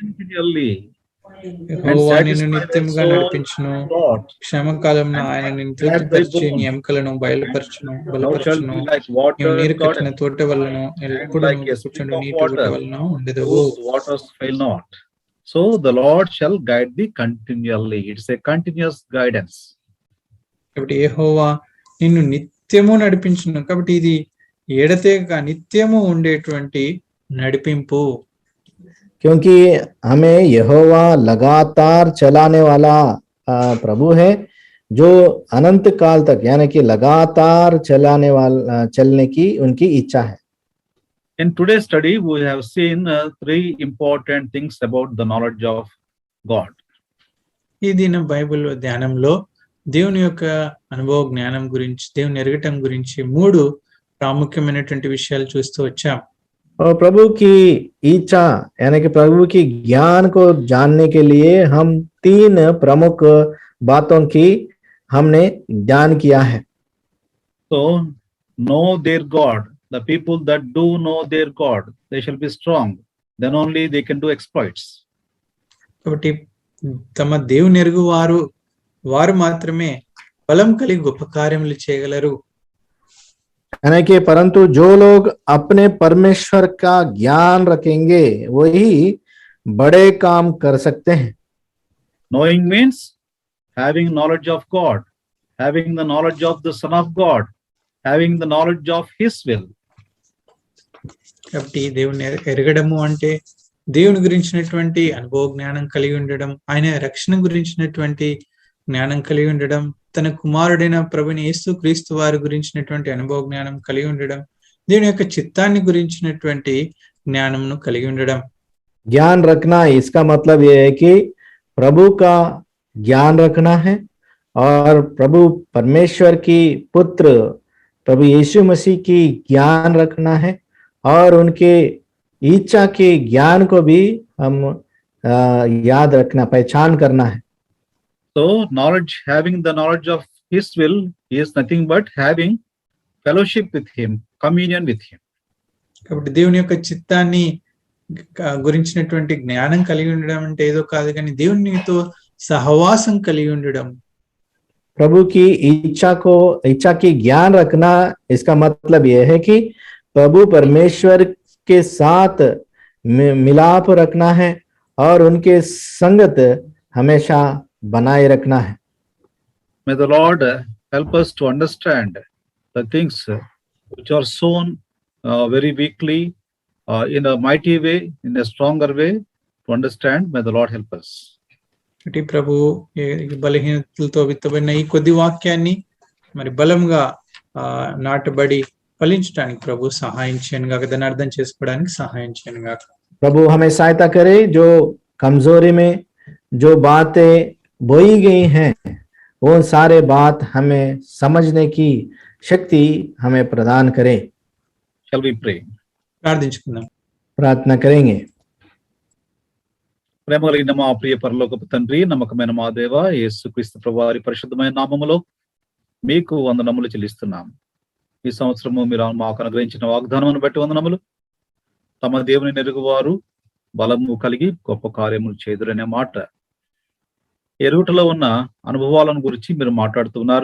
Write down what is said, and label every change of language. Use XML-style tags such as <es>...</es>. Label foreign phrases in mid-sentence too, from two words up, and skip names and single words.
<te>యెహోవా నిన్ను నిత్యముగా నడిపించును, క్షేమకాలంలో ఆయన నిన్ను తృప్తిపరిచి నీ ఎముకలను బలపరచును. నీవు నీరు కట్టిన తోట వలన ఎప్పుడు కూర్చుండు నీటి ఊట వలన ఉండెదవు.</te> <en>So the Lord shall guide thee continually. It's a continuous guidance.</en> <te>కాబట్టి యెహోవా నిన్ను నిత్యము నడిపించును. కాబట్టి ఇది ఎడతెగక నిత్యము ఉండేటువంటి నడిపింపు.</te> <hi>क्योंकि हमें यहोवा लगातार चलाने वाला प्रभु है, जो अनंत काल तक यानी कि लगातार चलने की उनकी इच्छा है।</hi> <en>In today's study, we have seen three important things about the knowledge of God.</en> <te>ఈ దిన బైబిల్ ధ్యానంలో దేవుని యొక్క అనుభవ జ్ఞానం గురించి, దేవుని ఎరగటం గురించి 3 ప్రాముఖ్యమైనటువంటి విషయాలు చూస్తూ వచ్చాం.</te> <hi>और प्रभु की इच्छा यानी कि प्रभु की ज्ञान को जानने के लिए हम 3 प्रमुख बातों की हमने ज्ञान किया है।</hi> <en>So, know their God. The people that do know their God, they shall be strong. Then only they can do exploits.</en> <te>కాబట్టి తమ దేవుని ఎరుగు వారు మాత్రమే బలం కలిగి గొప్ప కార్యములు చేయగలరు.</te> <hi>यानी कि परंतु जो लोग अपने परमेश्वर का ज्ञान रखेंगे वही बड़े काम कर सकते हैं।</hi> <en>Knowing means having knowledge of God, having the knowledge of the Son of God, having the knowledge of His will.</en> <te>కాబట్టి దేవుని ఎరగడము అంటే దేవుని గురించినటువంటి అనుభవ జ్ఞానం కలిగి ఉండడం, ఆయన రక్షణ గురించినటువంటి జ్ఞానం కలిగి ఉండడం, తన కుమారుడైన ప్రభుని యేసు క్రీస్తు వారి గురించినటువంటి అనుభవ జ్ఞానం కలిగి ఉండడం, దేవుని యొక్క చిత్తాన్ని గురించినటువంటి జ్ఞానమును కలిగి ఉండడం.</te> <hi>ज्ञान रखना इसका मतलब यह है कि प्रभु का ज्ञान रखना है और प्रभु परमेश्वर की पुत्र प्रभु यीशु मसीह की ज्ञान रखना है और उनके इच्छा के ज्ञान को भी हम याद रखना, पहचान करना है।</hi> <en>So, having the knowledge of His will is nothing but having fellowship with Him, communion with Him.</en> <te>కాబట్టి దేవుని యొక్క చిత్తాన్ని గురించినటువంటి జ్ఞానం కలిగి ఉండడం అంటే ఏదో కాదు, కానీ దేవునితో సహవాసం కలిగి ఉండడం.</te> <hi>प्रभु की इच्छा की ज्ञान रखना इसका मतलब यह है कि प्रभु परमेश्वर के साथ मिलाप रखना है और उनके संगत हमेशा बनाए रखना है।</hi> <en>May the Lord help us to understand the things which are sown very weakly in a mighty way, in a stronger way to understand. May the Lord help us.</en> <te>ప్రభు బలహీనతలతో విత్తబడిన ఈ కొద్ది వాక్యాన్ని మరి బలంగా నాటబడి ఫలించడానికి ప్రభు సహాయం చేయను గాక, దాన్ని అర్థం చేసుకోవడానికి సహాయం చేయను గాక.</te> <hi>प्रभु हमें सहायता करे, जो कमजोरी में जो बातें बोई गई हैं वो सारे बात हमें समझने की शक्ति हमें प्रदान करे।</hi> <en>Shall we pray?</en> <te>ప్రార్థించుకుందాం.</te> <hi>प्रार्थना करेंगे।</hi> <te>ప్రేమ కలిగిన మా ప్రియ పరలోకపు తండ్రి, నమ్మకమైన మా దేవ యేసుక్రీస్తు ప్రభువారి పరిశుద్ధమైన నామములో మీకు వందనములు చెల్లిస్తున్నాం. ఈ సంవత్సరము మీరు మాకు అనుగ్రహించిన వాగ్దానమును బట్టి వందనములు. తమ దేవుని ఎరుగువారు బలము కలిగి గొప్ప కార్యములు చేదురనే మాట ఎరుగుటలో ఉన్న అనుభవాలను గురించి మీరు మాట్లాడుతున్నారు.</te>